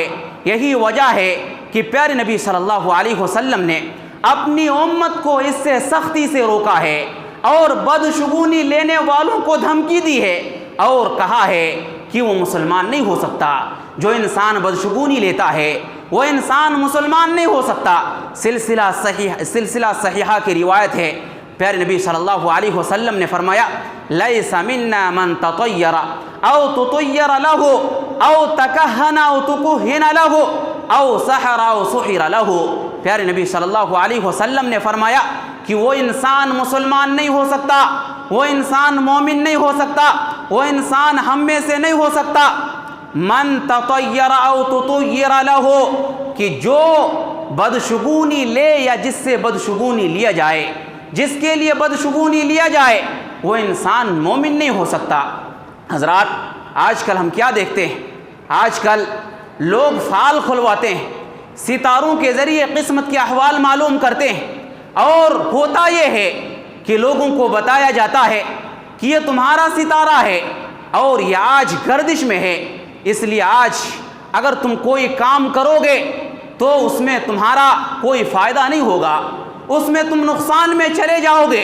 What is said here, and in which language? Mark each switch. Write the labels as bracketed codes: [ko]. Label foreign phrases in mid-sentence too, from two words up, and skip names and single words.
[ur] یہی وجہ ہے کہ پیارے نبی صلی اللہ علیہ وسلم نے اپنی امت کو اس سے سختی سے روکا ہے اور بدشگونی لینے والوں کو دھمکی دی ہے اور کہا ہے کہ وہ مسلمان نہیں ہو سکتا۔ جو انسان بدشگونی لیتا ہے وہ انسان مسلمان نہیں ہو سکتا۔ سلسلہ صحیحہ کی روایت ہے، پیارے نبی صلی اللہ علیہ وسلم نے فرمایا [ar] لیس منا من تطیر او تطیر له او تکہن او تکہن له او سحر او سحر له۔ [ur] پیارے نبی صلی اللہ علیہ وسلم نے فرمایا کہ وہ انسان مسلمان نہیں ہو سکتا، وہ انسان مومن نہیں ہو سکتا، وہ انسان ہم میں سے نہیں ہو سکتا [ar] من تطیر او تطیر له، [ur] کہ جو بدشگونی لے یا جس سے بدشگونی لیا جائے، جس کے لیے بدشگونی لیا جائے وہ انسان مومن نہیں ہو سکتا۔ حضرات آج کل ہم کیا دیکھتے ہیں؟ آج کل لوگ فال کھلواتے ہیں، ستاروں کے ذریعے قسمت کے احوال معلوم کرتے ہیں، اور ہوتا یہ ہے کہ لوگوں کو بتایا جاتا ہے کہ یہ تمہارا ستارہ ہے اور یہ آج گردش میں ہے، اس لیے آج اگر تم کوئی کام کرو گے تو اس میں تمہارا کوئی فائدہ نہیں ہوگا، اس میں تم نقصان میں چلے جاؤ گے۔